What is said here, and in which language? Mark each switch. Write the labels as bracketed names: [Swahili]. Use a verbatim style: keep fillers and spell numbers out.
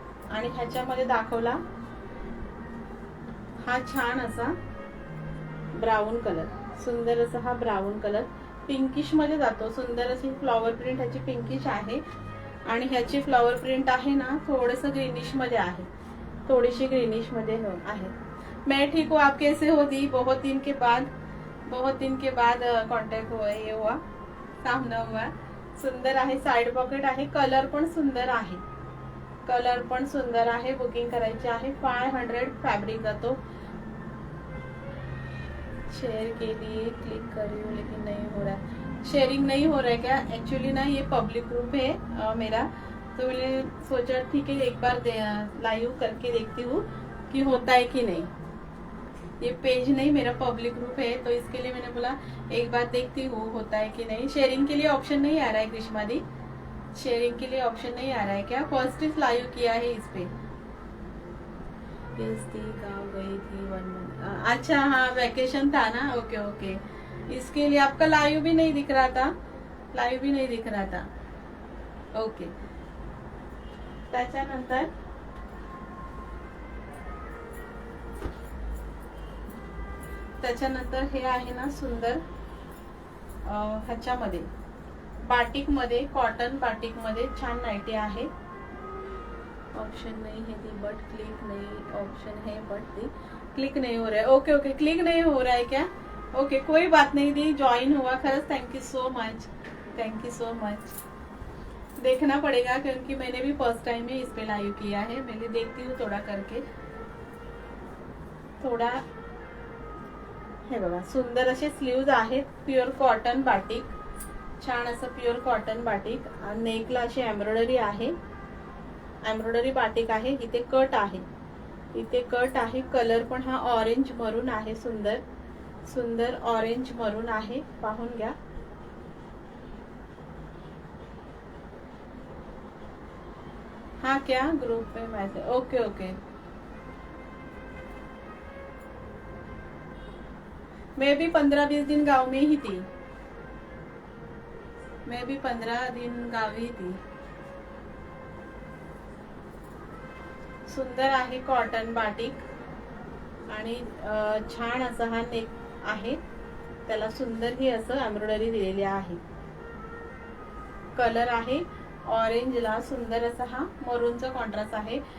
[Marathi] आणि ह्याच्यामध्ये दाखवला हा छान असा ब्राऊन कलर. सुंदर असा हा ब्राऊन कलर. पिंकिश मध्ये जातो. सुंदर अशी फ्लॉवर प्रिंट ह्याची पिंकिश आहे आणि ह्याची फ्लॉवर प्रिंट आहे ना थोडस ग्रीनिश मध्ये आहे, थोडीशी ग्रीनिश मध्ये हो- आहे. [Hindi] मैं ठीक हूँ आप कैसे हो दी, बहुत दिन के बाद बहुत दिन के बाद कॉन्टॅक्ट हुआ, हे हुआ सामना हुआ. [Marathi] सुंदर आहे, साइड पॉकेट आहे, कलर पण सुंदर आहे, कलर पण सुंदर आहे. बुकिंग करायची आहे. फाय हंड्रेड फॅब्रिक जातो. शेअर केली, [Hindi] क्लिक करी हूँ लेकिन नहीं हो रहा है, शेयरिंग नहीं हो रहा है क्या. एक्चुअली ना ये पब्लिक ग्रुप है अ, मेरा, तो मैंने सोचा ठीक है एक बार लाइव करके देखती हूँ कि होता है कि नहीं. ये पेज नहीं, मेरा पब्लिक ग्रुप है, तो इसके लिए मैंने बोला एक बार देखती हूँ होता है कि नहीं. शेयरिंग के लिए ऑप्शन नहीं आ रहा है ग्रीष्मा दी, शेयरिंग के लिए ऑप्शन नहीं आ रहा है क्या. फर्स्ट इज लाइव किया है इस पे. Yes, थी गाँव गई थी वन मंथ. अच्छा हाँ, वैकेशन था ना. ओके ओके, इसके लिए आपका लाइव भी नहीं दिख रहा था, लाइव भी नहीं दिख रहा था. [Marathi] ओके, त्याच्यानंतर त्याच्यानंतर हे आहे ना सुंदर अं, ह्याच्यामध्ये बाटिक मध्ये, कॉटन बाटिक मध्ये छान नाईटी आहे. [Hindi] ऑप्शन नहीं है दी बट क्लिक नहीं, ऑप्शन है बट दी क्लिक नहीं हो रहा है. ओके ओके, क्लिक नहीं हो रहा है क्या. ओके, कोई बात नहीं दी, ज्वाइन हुआ. खरंच [English] Thank you so much, thank you so much. [Hindi] देखना पड़ेगा क्योंकि मैंने भी फर्स्ट टाइम ही इस पे लाइव किया है. मैंने देखती हूँ थोड़ा करके. [Marathi] थोडा हे बघा, सुंदर असे स्लीव्ज आहेत, प्युअर कॉटन बाटिक, छान असं प्युअर कॉटन बाटिक. नेकला अशी एम्ब्रॉयडरी आहे, एम्ब्रॉयडरी बाटिक आहे. इथे कट आहे, इथे कट आहे. कलर पण हा ऑरेंज मरून आहे, सुंदर सुंदर ऑरेंज मरून आहे. पाहून घ्या. [Hindi] हा क्या ग्रुप में मैसेज. ओके ओके, मैं भी पंद्रह बीस दिन गांव में ही थी, मैं भी पंद्रह दिन गाँव ही थी. [Marathi] सुंदर आहे कॉटन बाटिक आणि अं, छान असा हा नेक आहे, त्याला सुंदर ही असं एम्ब्रॉयडरी दिलेली आहे. कलर आहे ऑरेंजला, सुंदर असा हा मरूनचा कॉन्ट्रास्ट आहे.